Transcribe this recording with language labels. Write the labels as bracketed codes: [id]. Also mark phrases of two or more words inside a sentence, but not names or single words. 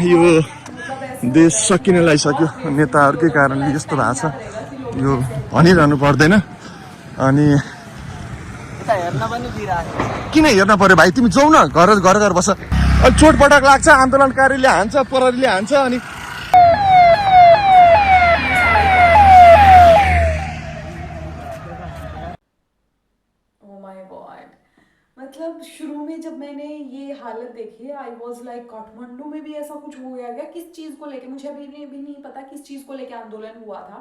[ne] यो देश सकिन लागिसक्यो, नेताहरूकै कारणले यस्तो भएको छ, यो भनिरहनु पर्दैन। अनि हेर्न पनि दिइरहेको किन हेर्न पर्यो भाइ, तिमी जाऊ न, घर घर बस। चोटपटक लाग्छ, आन्दोलनकारीले हान्छ, प्रहरीले हान्छ, अनि [hi] मतलब शुरू में जब मैंने ये हालत देखी, [en] I was like [hi] काठमांडू में भी ऐसा कुछ हो गया क्या? किस चीज़ को लेके, मुझे अभी भी नहीं पता किस चीज़ को लेके आंदोलन हुआ था।